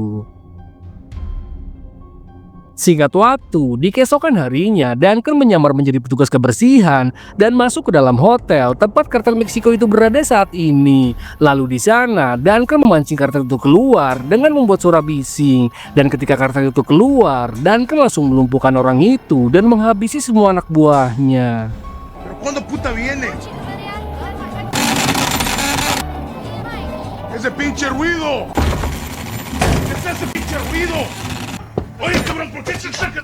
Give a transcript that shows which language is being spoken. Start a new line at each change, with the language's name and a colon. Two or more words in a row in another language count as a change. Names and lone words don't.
Indonesian: Singkat waktu, di keesokan harinya, Duncan menyamar menjadi petugas kebersihan dan masuk ke dalam hotel tempat kartel Meksiko itu berada saat ini. Lalu di sana, Duncan memancing kartel itu keluar dengan membuat suara bising. Dan ketika kartel itu keluar, Duncan langsung melumpuhkan orang itu dan menghabisi semua anak buahnya.
Spanish: ¿Pero cuándo puta viene? ¡Ese pinche ruido! ¿Qué es ese pinche ruido? Oye, cabrón, ¿por qué se saca?